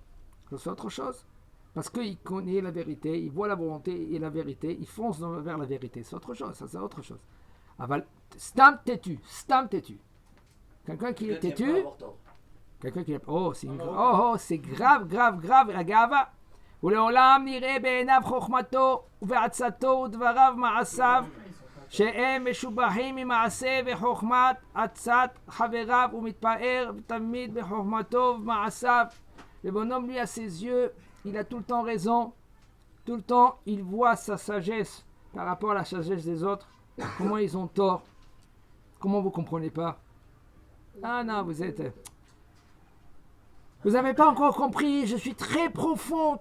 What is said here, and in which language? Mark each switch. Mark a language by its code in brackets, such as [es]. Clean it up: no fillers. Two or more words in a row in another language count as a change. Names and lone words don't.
[fr] C'est autre chose. Parce qu'il connaît la vérité, il voit la volonté et la vérité, il fonce vers la vérité. C'est autre chose, ça c'est autre chose. Stam têtu. Quelqu'un qui est têtu, quelqu'un qui est... c'est grave, [he] הגאווה. ולעולם נראה בעיניו חוכמתו ובעצתו ודבריו מעשיו שהם משובחים ממעשה וחוכמת עצת חבריו ומתפאר תמיד בחוכמתו ובמעשיו. [fr] Le bonhomme, lui, à ses yeux, il a tout le temps raison. Tout le temps, il voit sa sagesse par rapport à la sagesse des autres. Comment ils ont tort. Comment vous comprenez pas? Ah non, vous n'avez pas encore compris, je suis très profond.